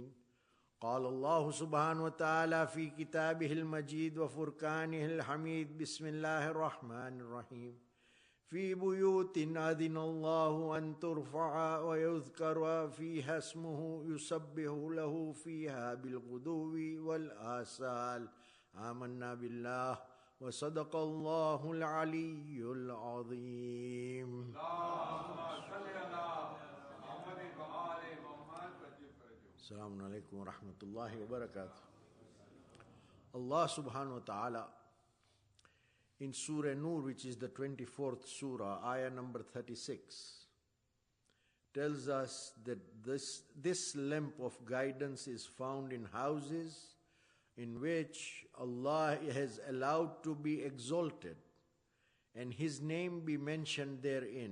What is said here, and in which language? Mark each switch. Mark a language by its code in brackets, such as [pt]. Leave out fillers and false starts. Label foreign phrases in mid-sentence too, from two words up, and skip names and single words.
[ar] قال الله سبحانه وتعالى في كتابه المجيد وفرقانه الحميد. بسم الله الرحمن الرحيم. في بيوت أذن الله أن ترفع ويذكر فيها اسمه يسبح له فيها بالغدو والآصال. آمنا بالله وصدق الله العلي العظيم. السلام عليكم ورحمة الله وبركاته. الله سبحانه وتعالى [en] in Surah Nur, which is the 24th surah, ayah number 36, tells us that this lamp of guidance is found in houses in which Allah has allowed to be exalted and His name be mentioned therein.